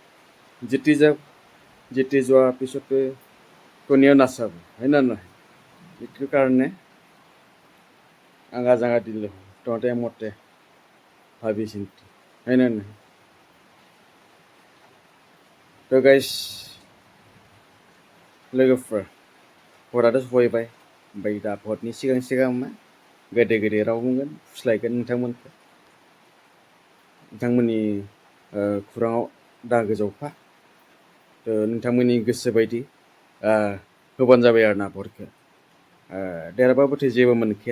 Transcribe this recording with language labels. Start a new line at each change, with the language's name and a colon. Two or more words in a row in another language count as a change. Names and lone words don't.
Assamese: জিতি যোৱাৰ পিছতে কোনেও নাচাব হয়নে নহয় এইটো কাৰণে আঙা জাঙা দিলে তহঁতে মতে ভাবি চিন্তি হয়নে নহয় তো গাইस
Bodo: लोगोफोर भटआथ' सफैबाय ओमफ्राय दा भटनि सिगां मा गोदै राव बुंगोन फुस्लायगोन नोंथांमोननि खुराङाव दागो जावफा नोंथांमोननि गोसो बायदि होबानो जाबाय आरो ना भटखौ देरहाबाबोथ' जेबो मोनखाया